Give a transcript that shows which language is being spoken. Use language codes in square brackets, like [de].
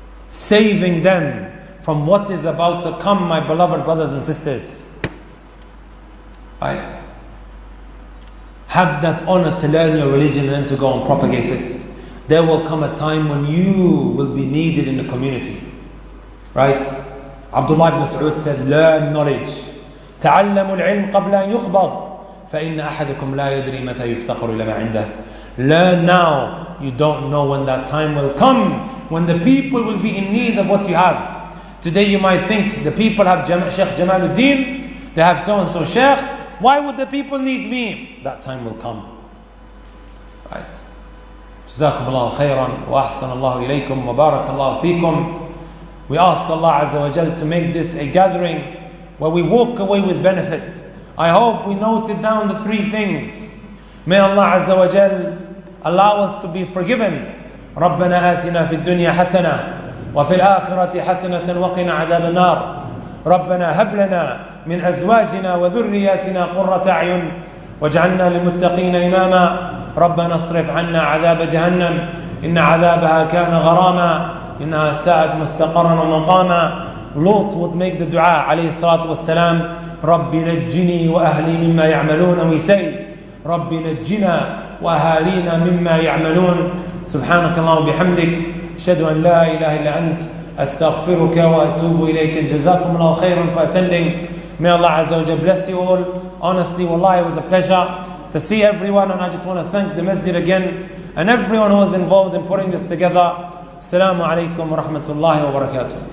[en] Saving them from what is about to come, my beloved brothers and sisters. Right? Have that honor to learn your religion and then to go and propagate it. There will come a time when you will be needed in the community. Right? Abdullah ibn Mas'ud said, learn knowledge. [ar] تعلموا العلم قبل أن يقبض فإن أحدكم لا يدري متى يفتقر إلى ما عنده. [en] Learn now. You don't know when that time will come, when the people will be in need of what you have. Today you might think the people have Sheikh Jamaluddin, they have so and so Sheikh. Why would the people need me? That time will come. Right. [ar] جزاكم الله خيرا وأحسن الله إليكم وبارك الله فيكم. [en] We ask Allah Azza wa Jal to make this a gathering where we walk away with benefit. I hope we noted down the three things. May Allah Azza wa Jal allow us to be forgiven. [ar] ربنا آتنا في الدنيا حسنة وفي الآخرة حسنة وقنا عذاب النار. ربنا هب لنا من أزواجنا وذرياتنا قرة أعين واجعلنا للمتقين إماما. ربنا اصرف عنا عذاب جهنم إن عذابها كان غراما إنها ساءت مستقرا ومقاما. [en] Lot would make the dua [ar] عليه الصلاة والسلام, رب نجني وأهلي مما يعملون. [en] And we say, [ar] رب نجنا وأهالينا مما يعملون. سبحانك اللهم وبحمدك أشهد أن لا إله إلا أنت أستغفرك وأتوب إليك. جزاكم الله خيرا [en] for attending. May Allah Azza wa Jalla bless you all. Honestly, wallahi, it was a pleasure to see everyone, and I just want to thank the masjid again and everyone who was involved in putting this together. Assalamu alaikum wa rahmatullahi wa barakatuh.